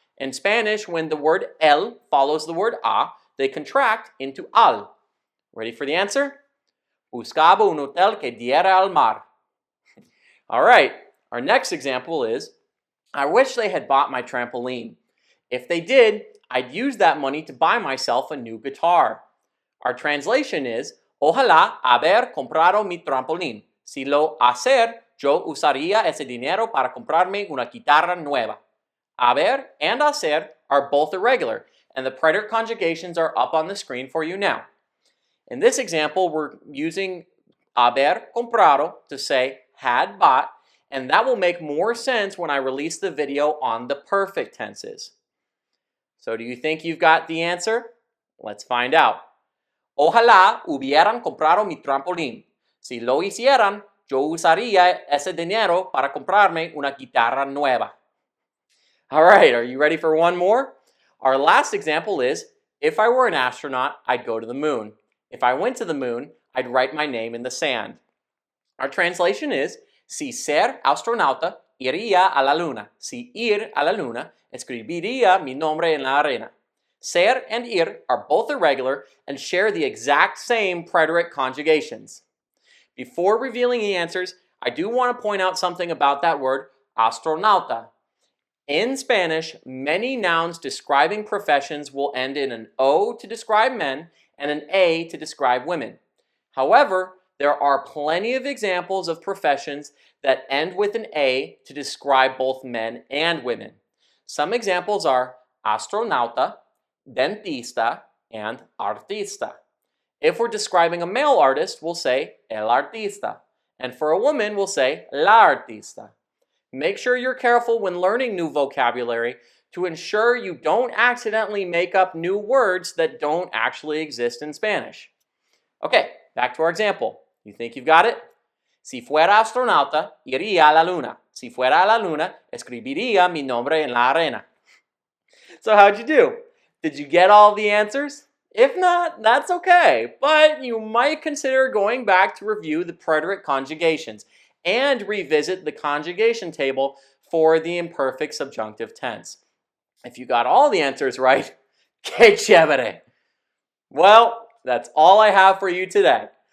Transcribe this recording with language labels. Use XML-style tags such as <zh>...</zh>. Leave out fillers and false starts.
<en>In Spanish, when the word el follows the word a, they contract into al. Ready for the answer?</en> <es>Buscaba un hotel que diera al mar.</es> <en>All right, our next example is, I wish they had bought my trampoline. If they did, I'd use that money to buy myself a new guitar. Our translation is,</en> <es>ojalá haber comprado mi trampolín. Si lo hacer, yo usaría ese dinero para comprarme una guitarra nueva.</es> <en>Haber and hacer are both irregular, and the preterite conjugations are up on the screen for you now. In this example, we're using haber comprado to say had bought, and that will make more sense when I release the video on the perfect tenses. So do you think you've got the answer? Let's find out.</en> <es>Ojalá hubieran comprado mi trampolín. Si lo hicieran, yo usaría ese dinero para comprarme una guitarra nueva.</es> <en>All right, are you ready for one more? Our last example is, if I were an astronaut, I'd go to the moon. If I went to the moon, I'd write my name in the sand. Our translation is,</en> <es>si ser astronauta, iría a la luna. Si ir a la luna, escribiría mi nombre en la arena.</es> <en>Ser and ir are both irregular and share the exact same preterite conjugations. Before revealing the answers, I do want to point out something about that word, astronauta. In Spanish, many nouns describing professions will end in an O to describe men and an A to describe women. However, there are plenty of examples of professions that end with an A to describe both men and women. Some examples are astronauta, dentista, and artista. If we're describing a male artist, we'll say el artista, and for a woman, we'll say la artista. Make sure you're careful when learning new vocabulary to ensure you don't accidentally make up new words that don't actually exist in Spanish. Okay, back to our example. You think you've got it?</en> <es>Si fuera astronauta, iría a la luna. Si fuera a la luna, escribiría mi nombre en la arena.</es> <en>So how'd you do? Did you get all the answers? If not, that's okay, but you might consider going back to review the preterite conjugations and revisit the conjugation table for the imperfect subjunctive tense. If you got all the answers right,</en> <es>que chévere!</es> <en>Well, that's all I have for you today.</en>